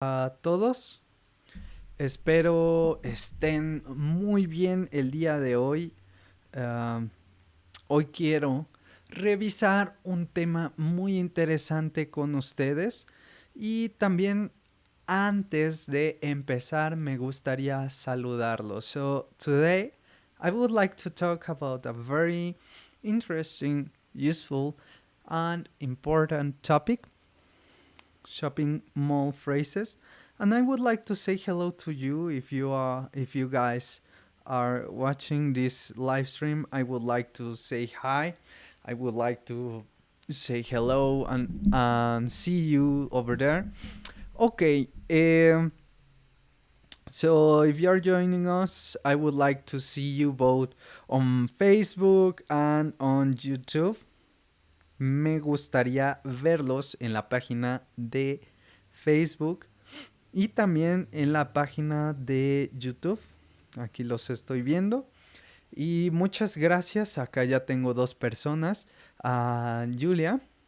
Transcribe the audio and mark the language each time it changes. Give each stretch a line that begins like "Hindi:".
Spanish: A todos, espero estén muy bien el día de hoy. Ah, Hoy quiero revisar un tema muy interesante con ustedes y también antes de empezar me gustaría saludarlos.
English: So today I would like to talk about a very interesting, useful and important topic, shopping mall phrases. And I would like to say hello to you if you guys are watching this live stream. I would like to say hi. I would like to say hello and see you over there. Okay. So if you're joining us, I would like to see you both on Facebook and on YouTube.
Spanish: Me gustaría verlos en la página de Facebook y también en la página de YouTube. Aquí los estoy viendo. Y muchas gracias. Acá ya tengo dos personas. A Julia.